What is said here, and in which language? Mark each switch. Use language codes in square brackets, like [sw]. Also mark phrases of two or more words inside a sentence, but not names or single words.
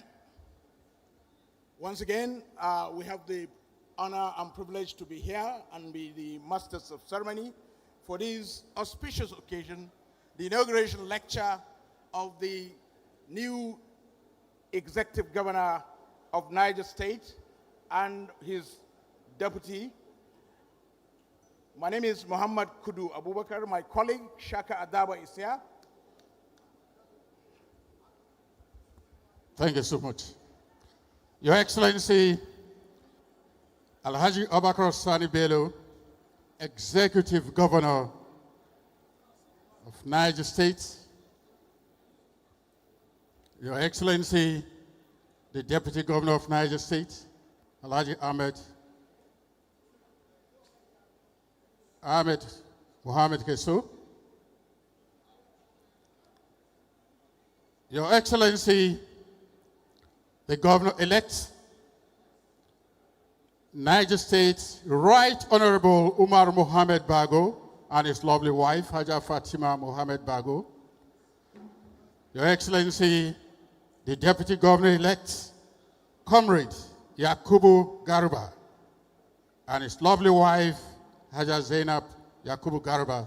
[en] Once again, we have the honor and privilege to be here and be the masters of ceremony for this auspicious occasion, the inauguration lecture of the new executive governor of Niger State and his deputy. My name is Muhammad Kudu Abubakar. My colleague, Shaka Adaba, is here. Thank you so much. Your Excellency, Alhaji Abakar Sani Bello, Executive Governor of Niger State. Your Excellency, the Deputy Governor of Niger State, Alhaji Ahmed Mohamed Kesso. Your Excellency, the Governor-elect, Niger State, Right Honorable Umaru Mohamed Bago and his lovely wife, Haja Fatima Mohamed Bago. Your Excellency, the Deputy Governor-elect, Comrade Yakubu Garba and his lovely wife, Haja Zainab Yakubu Garba.